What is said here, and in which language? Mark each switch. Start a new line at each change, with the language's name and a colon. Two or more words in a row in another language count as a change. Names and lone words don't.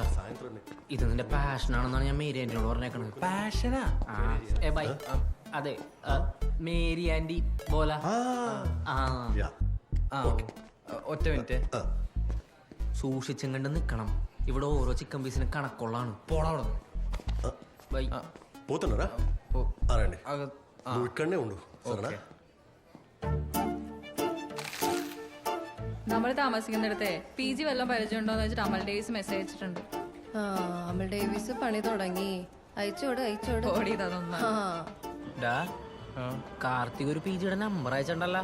Malayalam: ഇത് നിന്റെ പാഷനാണെന്നാണ് ഞാൻ മേരി ആന്റിനോട് പറഞ്ഞേക്കണത്. പാഷനാ? ബൈ. അതെ, മേരി ആന്റി പോലെ. ഒറ്റ മിനിറ്റ്. സൂക്ഷിച്ചും കണ്ട് നിക്കണം. ഇവിടെ ഓരോ ചിക്കൻ പീസിന് കണക്കുള്ളാണ്. പോണോ ബൈ.
Telugu: పోతున్నారా రండి నువ్వు ఇక్కడనే ఉండు సరేనా?
Malayalam: നമ്മൾ താമസിക്കുന്നിടത്തെ PG വല്ലതും പരിചയമുണ്ടോന്ന് വെച്ചിട്ട് അമൽ ഡേവിസ് മെസ്സേജ് അയച്ചിട്ടുണ്ട്. അമൽ ഡേവിസ് പണി തുടങ്ങി. അയച്ചോട് കാർത്തിക് ഒരു PGയുടെ നമ്പർ അയച്ചിട്ടുണ്ടല്ലോ.